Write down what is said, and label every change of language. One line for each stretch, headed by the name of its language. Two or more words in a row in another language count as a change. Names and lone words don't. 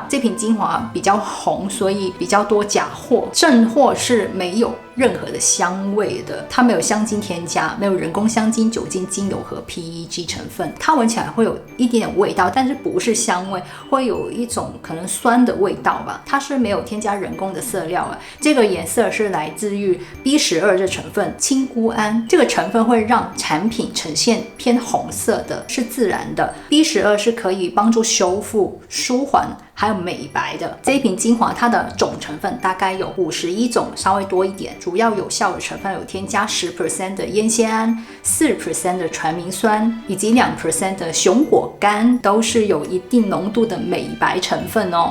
Chinese: 這瓶精華比較紅，所以比較多假貨，正貨是沒有任何的香味的，它沒有香精添加，沒有人工香精、酒精、精油和 PEG 成分。它聞起來會有一點點味道，但是不是香味，會有一種可能酸的味道吧。它是沒有添加人工的色料啊。這個顏色是來自於 B12 這成分，青鈷胺這個成分會讓產品呈現偏紅色的，是自然的。B12 是可以幫助修復、舒緩還有美白的。這一瓶精華它的總成分大概有51種，稍微多一點。主要有效的成分有添加10% 的烟酰胺、4% 的傳明酸以及2% 的熊果苷，都是有一定濃度的美白成分哦。